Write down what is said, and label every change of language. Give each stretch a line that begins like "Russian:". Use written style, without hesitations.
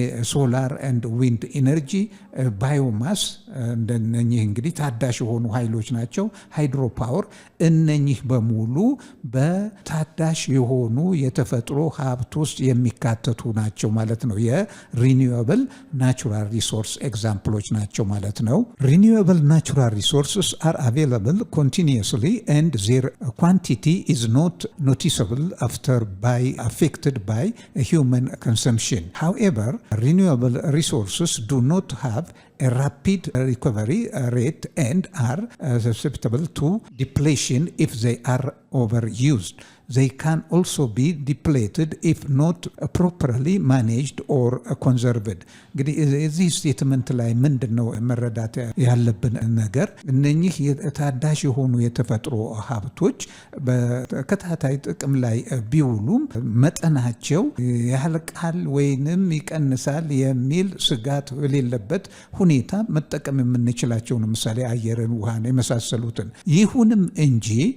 Amharic: ሶላር ኤንድ ዊንድ ኢነርጂ፣ ባዮማስ እነኚህ እንግዲህ ታዳሽ የሆኑ ኃይሎች ናቸው። ሃይድሮ ፓወር እነኚህ በሙሉ በታዳሽ የሆኑ የተፈጥሮ ሀብት ውስጥ የሚካተቱ ናቸው ማለት ነው። የሪኒዌብል ናቹራል ሪሶርስ ኤግዛምፕሎች ናቸው ማለት ነው።
English: ሪኒዌብል ናቹራል ሪሶርስስ አር አቬይላብል ኮንቲኒየስሊ ኤንድ ዜር ኳንቲቲ ኢዝ ኖት ኖቲሰብል አፍተር ባይ አፌክትድ ባይ human consumption. However, renewable resources do not have a rapid recovery rate and are susceptible to depletion if they are overused. They can also be depleted if not properly managed or conserved.
Amharic: እንግዲህ እዚህ ስቴትመንት ላይ ምንድን ነው መረዳት ያለብን ነገር? እነኚህ ታዳሽ የሆኑ የተፈጥሮ ሀብቶች በተከታታይ ጥቅም ላይ ቢውሉም መጠናቸው ያልቃል ወይንም ይቀንሳል የሚል ስጋት የሌለበት ሁኔታ መጠቀም የምንችላቸው ነው። ምሳሌ አየርን፣ ውሃን የመሳሰሉትን። ይሁንም እንጂ